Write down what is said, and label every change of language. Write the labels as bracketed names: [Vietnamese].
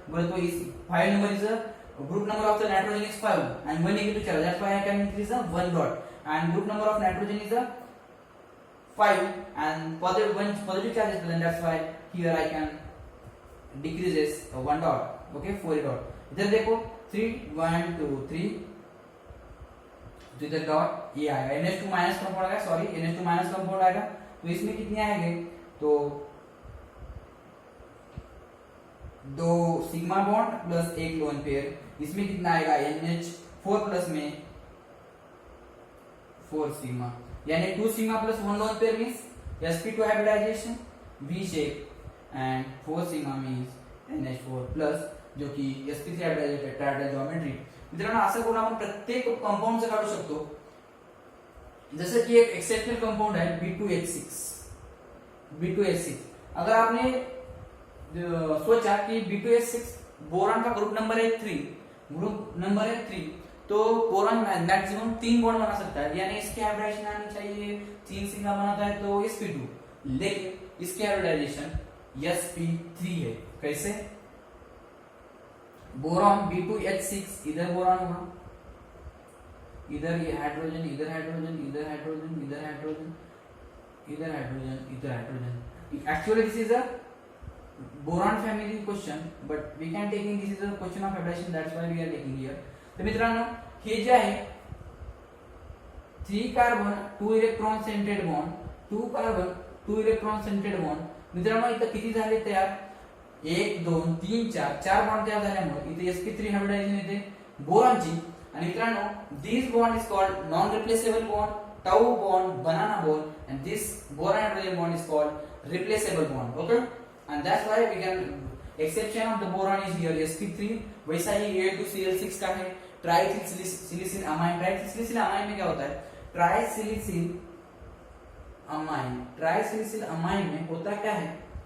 [Marathi] बरं तो [English] 5 number is group number of the nitrogen is 5 and 1 negative charge, that's why I can increase the 1 dot, and group number of nitrogen is 5 and positive 1 positive charge is present, that's why here I can decreases 1 dot. Okay, 4 dot. [Hindi] इधर देखो 3 1 2 3 तो इधर dot ये आएगा. NH2 minus compound आएगा, sorry NH2 minus compound आएगा. तो इसमें कितने आएंगे तो 2 sigma bond plus 1 lone pair. इसमें कितना आएगा NH4 प्लस में 4 सिग्मा, यानी 2 sigma plus 1 lone pair means sp2 hybridisation V shape and 4 sigma means NH4 plus जो की sp3 हाइब्रिडाइजेशन टेट्राहेड्रल ज्योमेट्री. [Marathi] मित्रांनो असं करून आपण प्रत्येक कंपाऊंडचं काढू शकतो. [Hindi] जसं की एक एक्सेप्शनल कंपाउंड है B2H6. अगर आपने सोचा कि B2H6 बोरान का ग्रुप नंबर है 3, तो बोरान मैक्सिमम 3 बॉन्ड बना सकता है, यानी इसकी हाइब्रिडाइजेशन आनी चाहिए 3 सिग्मा बनाता है तो sp2, लेकिन इसकी हाइब्रिडाइजेशन sp3 है. कैसे? बोरॉन B2H6 इधर बोरॉन होगा, इधर ये हाइड्रोजन, इधर हाइड्रोजन, इधर हाइड्रोजन, इधर हाइड्रोजन, इधर हाइड्रोजन, इधर hydrogen. [English] Actually this is a boron family question, but we can taking this is a question of hybridization, that's why we are taking here. [Marathi] तर मित्रांनो हे जे आहे 3 carbon 2 electron scented bond, 2 carbon 2 electron scented bond. मित्रांनो इथं किती झाले तयार 1 2 3 4 बॉन्ड तयार झाल्यामुळे इथे sp3 हायब्रिडायजेशन येते बोरॉनची. आणि मित्रांनो [English] This bond is called non replaceable bond, tau bond, banana bond, and this boron hydrogen bond is called replaceable bond. Okay, and that's why we can exception of the boron is here sp3. [Hindi] वैसा ही A2Cl6 का है ट्राइसिलिसिल amine. ट्राइसिलिसिल amine में क्या होता है? ट्राइसिलिसिल amine में होता क्या है?